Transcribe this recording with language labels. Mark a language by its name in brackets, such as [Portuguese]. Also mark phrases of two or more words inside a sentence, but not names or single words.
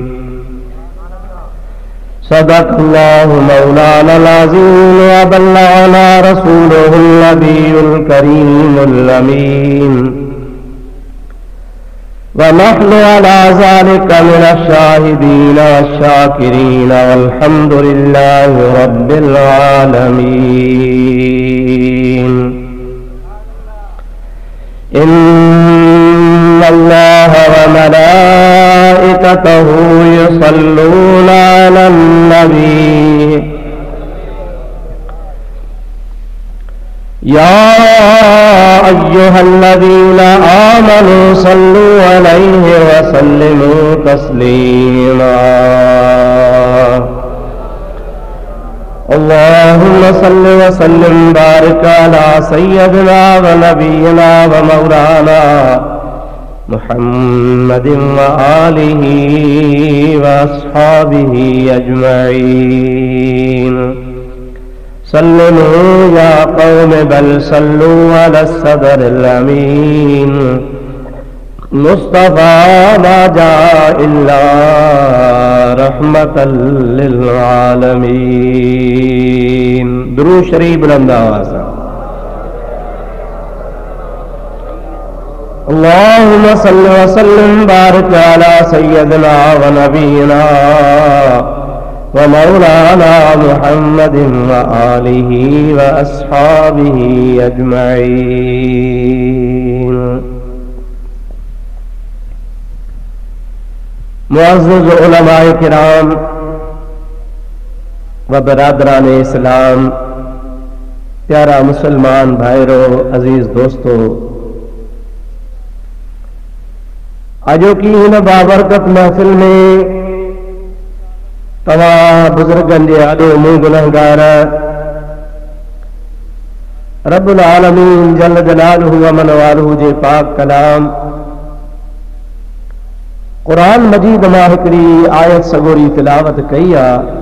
[Arabic] صدق الله مولانا العظيم وبلغنا رسوله النبي الكريم الأمين ونحن على ذلك من الشاهدين والشاكرين والحمد لله رب العالمين. إن الله وملائكته يصلون على النبي يا أيها الذين آمنوا صلوا عليه وسلموا تسليما. اللهم صل وسلم بارك على سيدنا ونبينا ومولانا محمد وآله وأصحابه أجمعين. صلوا يا قوم بل صلوا على صدر الأمين مصطفى ما جاء إلا رحمة للعالمين. [Sindhi] दुरूद शरीफ बुलंद आवाज़। [Arabic] اللهم صل وسلم بارك على سيدنا ونبينا ومولانا محمد وآله وأصحابه أجمعين. [Sindhi] मुअज़्ज़िज़ उलमाए किराम व बरादरान इस्लाम, प्यारा मुसलमान भाइरों, अजीज दोस्तों, अजो की इन बाबरकत महफिल में तमाम बुजुर्गन जे आॾो मूं गुनहगार [Arabic] رب العالمين جل جلاله ومن واله [Sindhi] जे पाक कलाम क़ुरान मजीद मां हिकिड़ी आयत सगोरी तिलावत कई आहे।